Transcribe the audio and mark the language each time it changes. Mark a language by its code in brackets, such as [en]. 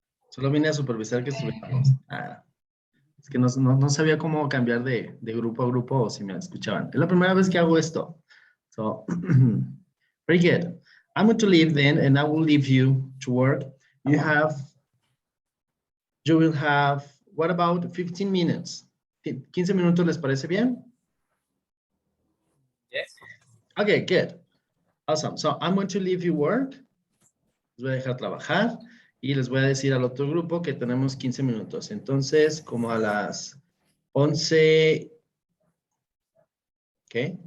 [es] Solo vine a supervisar que estuviéramos. Es que no sabía cómo cambiar de grupo a grupo o si me escuchaban. Es la primera vez que hago esto. [en] So, very good. I'm going to leave then and I will leave you to work. You will have, what about 15 minutes? [es] 15 minutos, ¿les parece bien? [en] Yes. Okay, good. Awesome. So I'm going to leave you work. [es] Les voy a dejar trabajar. Y les voy a decir al otro grupo que tenemos 15 minutos. Entonces, como a las 11, ¿qué?